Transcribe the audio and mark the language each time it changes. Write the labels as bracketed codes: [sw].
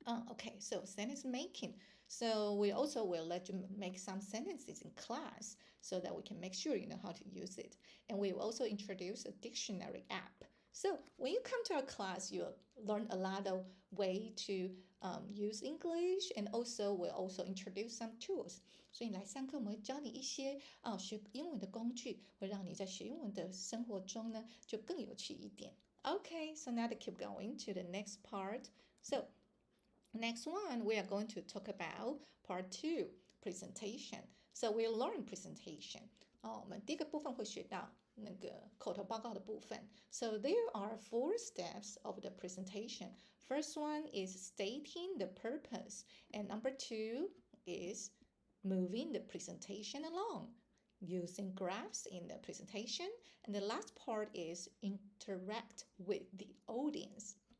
[en] Okay, so sentence making. So we also will let you make some sentences in class so that we can make sure you know how to use it. And we will also introduce a dictionary app. So when you come to our class, you'll learn a lot of way to use English, and also we'll also introduce some tools. [zh] 所以你来上课，我们会教你一些学英文的工具，会让你在学英文的生活中呢就更有趣一点。 [en] Okay, so now to keep going to the next part. So next one, we are going to talk about part 2, presentation. So we'll learn presentation. [zh] 我们第一个部分会学到那个口头报告的部分。 [en] So there are 4 steps of the presentation. First one is stating the purpose, and number 2 is moving the presentation along, using graphs in the presentation, and the last part is interact with the audience.